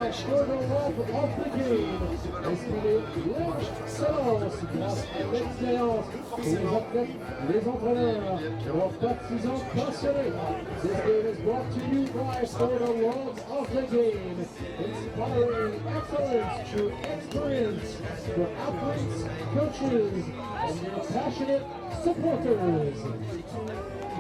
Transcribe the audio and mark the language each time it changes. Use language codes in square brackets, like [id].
[en] match for the love of the game. [fr] Espérez l'excellence grâce à l'expérience pour les athlètes, les entraîneurs, leurs partisans passionnés. [en] This game is brought to you by For the Love of the Game, inspiring excellence through experience for athletes, coaches, and your passionate supporters.